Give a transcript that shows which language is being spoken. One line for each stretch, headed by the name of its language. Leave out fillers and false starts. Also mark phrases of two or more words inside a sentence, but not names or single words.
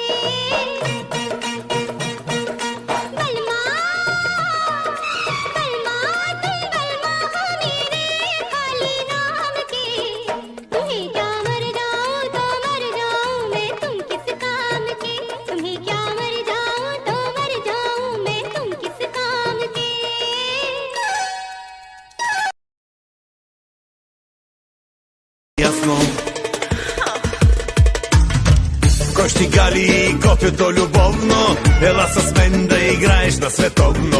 Hindi: बलमा बलमा तुम बलमा हो मेरे खाली नाम के। तुम्हें क्या मर जाऊं तो मर जाऊं मैं तुम किस काम के। तुम्हें क्या मर जाऊं तो मर जाऊं मैं तुम किस काम के।
Bulgarian: Ясно. Кошти гали и копието любовно. Ела с мен да играеш на световно.